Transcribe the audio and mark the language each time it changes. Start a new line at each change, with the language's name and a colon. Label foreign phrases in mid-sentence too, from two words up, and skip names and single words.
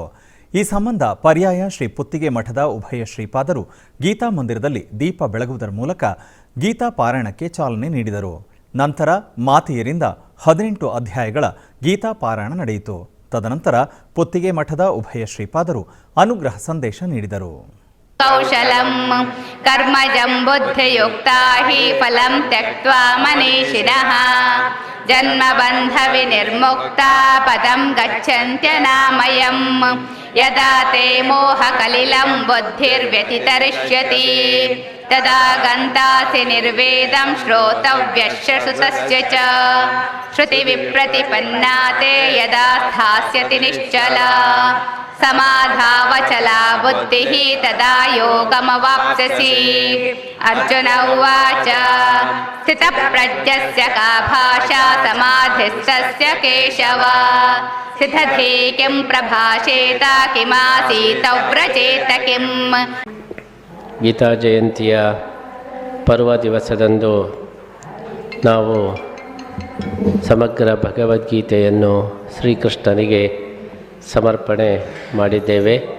Kannada: ಈ ಸಂಬಂಧ ಪರ್ಯಾಯ ಶ್ರೀ ಪುತ್ತಿಗೆ ಮಠದ ಉಭಯ ಶ್ರೀಪಾದರು ಗೀತಾ ಮಂದಿರದಲ್ಲಿ ದೀಪ ಬೆಳಗುವುದರ ಮೂಲಕ ಗೀತಾ ಪಾರಾಯಣಕ್ಕೆ ಚಾಲನೆ ನೀಡಿದರು. ನಂತರ ಮಾತೆಯರಿಂದ 18 ಅಧ್ಯಾಯಗಳ ಗೀತಾ ಪಾರಾಯಣ ನಡೆಯಿತು. ತದನಂತರ ಪುತ್ತಿಗೆ ಮಠದ ಉಭಯ ಶ್ರೀಪಾದರು ಅನುಗ್ರಹ ಸಂದೇಶ ನೀಡಿದರು.
Sanskrit: ಕೌಶಲಂ ಕರ್ಮಜಂ ಬುದ್ಧಿಯುಕ್ತಾ ಹಿ ಫಲಂ ತ್ಯಕ್ತ್ವಾ ಮನೀಷಿಣಃ ಜನ್ಮಬಂಧ ವಿನಿರ್ಮುಕ್ತಾ ಪದಂ ಗಚ್ಚಂತ್ಯನಾಮಯಂ ಯದಾ ತೇ ಮೋಹಕಲಿಲಂ ಬುದ್ಧಿರ್ವ್ಯತಿತರಿಷ್ಯತಿ ತದಾ ಗಂತಾಸಿ ನಿರ್ವೇದಂ ಶ್ರೋತವ್ಯಶ್ಯ ಸುತಸ್ಯ ಚ ಶ್ರುತಿ ವಿಪ್ರತಿಪನ್ನಾ ತೇ ಯದಾ ಸ್ಥಾಸ್ಯತಿ ನಿಶ್ಚಲಾ ಸಮಾಧಾವಚಲಾ ಬುದ್ಧಿಃ ತದಾ ಯೋಗಮವಾಪ್ಸ್ಯಸಿ. ಅರ್ಜುನ ಉವಾಚ ಸ್ಥಿತಪ್ರಜ್ಞಸ್ಯ ಕಾ ಭಾಷಾ ಸಮಾಧಿಸ್ಥಸ್ಯ ಕೇಶವ ಸ್ಥಿತಧೀ ಕಿಂ ಪ್ರಭಾಷೇತ ಕಿಮಾಸೀತ ವ್ರಜೇತ ಕಿಂ.
Kannada: ಗೀತಾ ಜಯಂತಿಯ ಪರ್ವ ದಿವಸದಂದು ನಾವು ಸಮಗ್ರ ಭಗವದ್ಗೀತೆಯನ್ನು ಶ್ರೀಕೃಷ್ಣನಿಗೆ ಸಮರ್ಪಣೆ ಮಾಡಿದ್ದೇವೆ.